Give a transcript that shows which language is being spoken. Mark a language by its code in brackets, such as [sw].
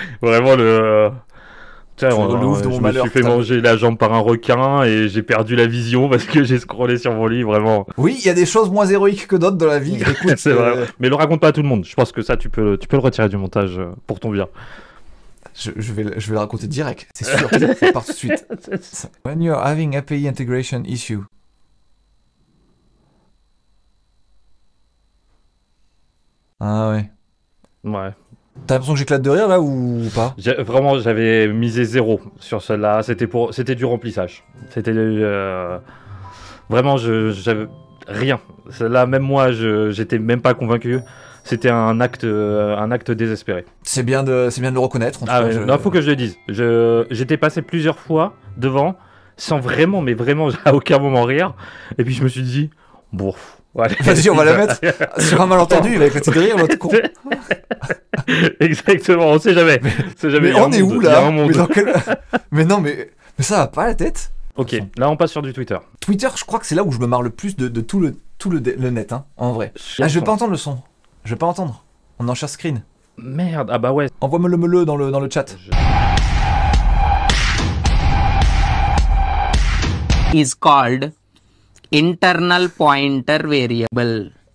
[fr] Vraiment Tiens, je me suis fait manger la jambe par un requin et j'ai perdu la vision parce que j'ai scrollé sur mon lit, vraiment. Oui, il y a des choses moins héroïques que d'autres dans la vie. Écoute, c'est vrai. Mais le raconte pas à tout le monde. Je pense que ça, tu peux le retirer du montage pour ton bien. Je vais le raconter direct, c'est sûr. Ça part tout de suite. [en] When you're having API integration issue. [fr] Ah ouais. Ouais. T'as l'impression que j'éclate de rire là ou pas? Vraiment, j'avais misé 0 sur celle-là. C'était du remplissage. C'était vraiment, j'avais rien. Là, même moi, j'étais même pas convaincu. C'était un acte désespéré. C'est bien de le reconnaître. Non, faut que je le dise. J'étais passé plusieurs fois devant. sans vraiment, mais vraiment à aucun moment rire. Et puis je me suis dit, bon, allez, vas-y, on va la mettre sur un malentendu, il va éclater de rire, l'autre con. Exactement, on sait jamais. Mais on est où là? Mais non, mais ça va pas la tête. Ok, là on passe sur du Twitter. Twitter, je crois que c'est là où je me marre le plus de tout le net, hein, en vrai. Ah, je vais pas entendre le son. Je vais pas entendre. On en share screen. Merde, ah bah ouais. Envoie-moi le dans le chat. [en] Is called internal pointer variable.